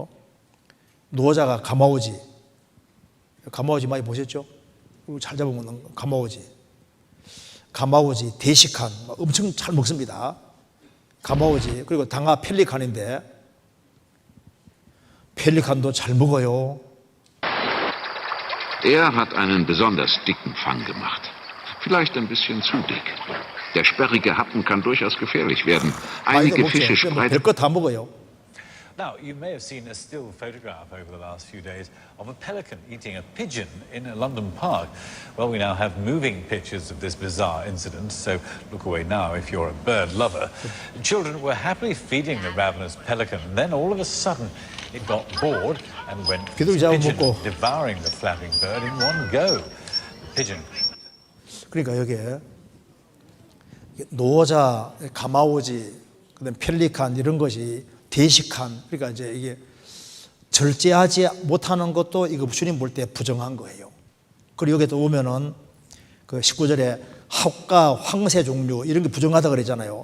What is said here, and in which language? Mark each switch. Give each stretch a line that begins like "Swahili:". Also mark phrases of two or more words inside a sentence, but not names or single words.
Korean: 노자가 가마우지 많이 보셨죠? 잘 잡으면 가마우지, 대식한 엄청 잘 먹습니다. 가마우지 그리고 당가 펠리칸인데 펠리칸도 잘 먹어요.
German: Er hat einen besonders dicken Fang gemacht. Vielleicht ein bisschen zu dick. Der sperrige Happen kann durchaus gefährlich werden.
Korean: 많이도
German: Einige
Korean: 먹죠.
German: Fische spreiten.
Korean: 별거 다 먹어요.
English: Now, you may have seen a still photograph over the last few days of a pelican eating a pigeon in a London park. Well, we now have moving pictures of this bizarre incident, so look away now if you're a bird lover. Children were happily feeding the ravenous pelican, and then all of a sudden it got bored and went for this pigeon, devouring the flapping bird in one go. The pigeon.
Korean: 그러니까 여기에 노자, 가마오지, 그다음 펠리칸 이런 것이 대식한, 그러니까 이제 이게 절제하지 못하는 것도 이거 주님 볼 때 부정한 거예요. 그리고 여기에 또 보면은 그 19절에 학과 황새 종류 이런 게 부정하다 그랬잖아요.